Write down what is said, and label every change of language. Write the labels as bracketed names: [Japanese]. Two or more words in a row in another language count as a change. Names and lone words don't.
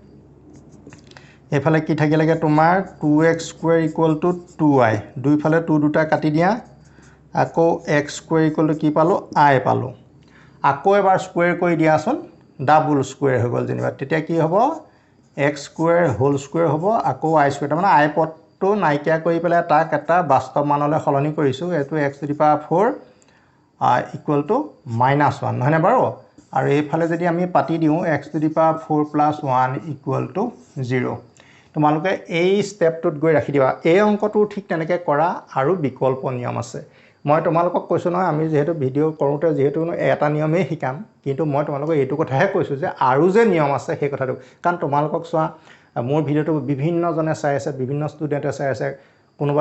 [Assamese] এফালে কি থাকিলেগে তোমাৰ [English] 2x square [Assamese] = 2i দুইফালে 2 দুটা কাটি দিয়া আকৌ [English] x square [Assamese] = কি পালো i পালো আকৌ এবাৰ স্কোয়াৰ কৰি দিয়াচোন [English] double square [Assamese] হৈ গ'ল যেনিবা তেতিয়া কি হ'ব [English] x square whole square [Assamese] হ'ব আকৌ [English] i square [Assamese] মানে i পদটো নাইকিয়া কৰি পেলাই তাক এটা বাস্তৱ মানলৈ সলনি কৰিছো এটো [English] x to the power 4 [Assamese] = -1 নহনে বাৰু আৰু এইফালে যদি আমি পাতি দিও [English] x to the power 4 + [Assamese] 1 = 0 তোমালোকে এই ষ্টেপটোত গৈ ৰাখি দিবা এই অংকটো ঠিক তেনেকৈ কৰা আৰু বিকল্প নিয়ম আছে মই তোমালোকক কৈছো নহয় আমি যেহেতু ভিডিও কৰোতে যেহেতু এটা নিয়মেই শিকাম কিন্তু মই তোমালোকক এইটো কথাহে কৈছো যে আৰু যে নিয়ম আছে সেই কথাটো কাৰণ তোমালোকক চোৱা মোৰ ভিডিওটো বিভিন্ন জনে চাই আছে বিভিন্ন ষ্টুডেন্টে চাই আছে কোনোবা